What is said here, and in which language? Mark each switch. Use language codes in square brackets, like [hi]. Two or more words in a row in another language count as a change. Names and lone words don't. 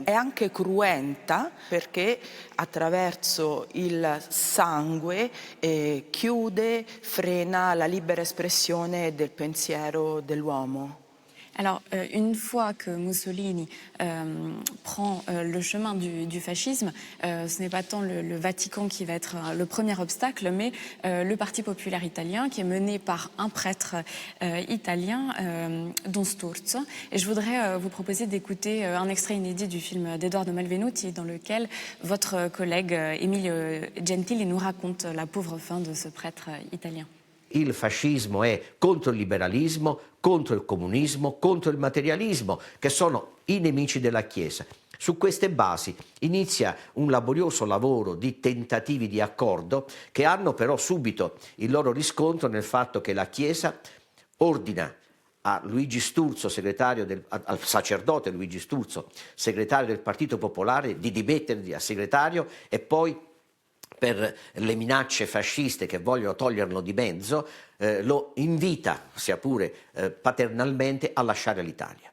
[it] È anche cruenta perché attraverso il sangue chiude, frena la libera espressione del pensiero dell'uomo. [fr] Alors, une fois que Mussolini prend le chemin du fascisme, ce n'est pas tant le Vatican qui va être le premier obstacle, mais le Parti populaire italien qui est mené par un prêtre italien, Don Sturzo. Et je voudrais vous proposer d'écouter un extrait inédit du film d'Edoardo Malvenuti, dans lequel votre collègue Emilio Gentili nous raconte la pauvre fin de ce prêtre italien. [it] Il fascismo è contro il liberalismo, contro il comunismo, contro il materialismo, che sono i nemici della Chiesa. Su queste basi inizia un laborioso lavoro di tentativi di accordo che hanno però subito il loro riscontro nel fatto che la Chiesa ordina a Luigi Sturzo, al sacerdote Luigi Sturzo, segretario del Partito Popolare, di dimettersi a segretario e poi per le fasciste che vogliono toglierlo di mezzo, lo invita, sia pure paternalmente, a lasciare l'Italia.